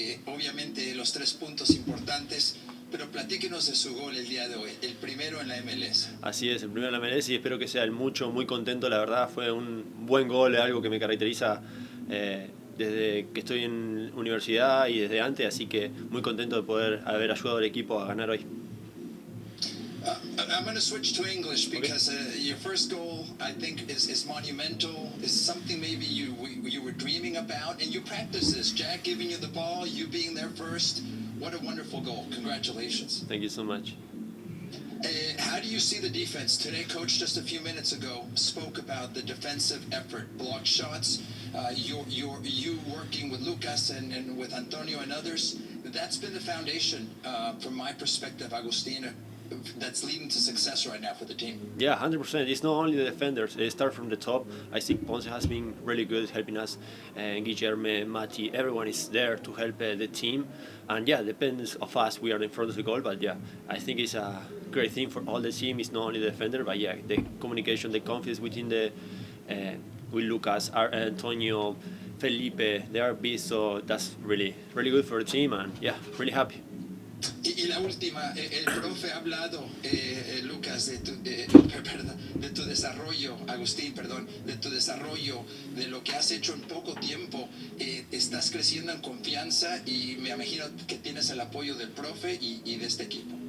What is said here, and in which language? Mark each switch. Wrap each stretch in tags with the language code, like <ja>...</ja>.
<es>Obviamente los 3 puntos importantes, pero platíquenos de su gol el día de hoy, el primero en la MLS. Así es, el primero en la MLS y espero que sea el mucho, muy contento. La verdad fue un buen gol, algo que me caracteriza desde que estoy en universidad y desde antes, así que muy contento de poder haber ayudado al equipo a ganar hoy.</es> <en>I'm going to switch to English because your first goal, I think, is monumental. Is something maybe you were dreaming about, and you practice this. Jack giving you the ball, you being there first. What a wonderful goal! Congratulations. Thank you so much. How do you see the defense today? Coach just a few minutes ago spoke about the defensive effort, block shots. You working with Lucas and with Antonio and others, that's been the foundation, from my perspective, Agustin, that's leading to success right now for the team. Yeah, 100%. It's not only the defenders. They start from the top. I think Ponce has been really good helping us. Guillermo, Mati, everyone is there to help the team. And yeah, depends of us. We are in front of the goal. But yeah, I think it's a great thing for all the team. It's not only the defender, but yeah, the communication, the confidence within the with Lucas, Antonio, Felipe, they are big. So that's really good for the team. And yeah, really happy.</en> <es>Y la última, el profe ha hablado, Lucas, de tu desarrollo, Agustín, perdón, de tu desarrollo, de lo que has hecho en poco tiempo. Estás creciendo en confianza y me imagino que tienes el apoyo del profe y de este equipo.</es>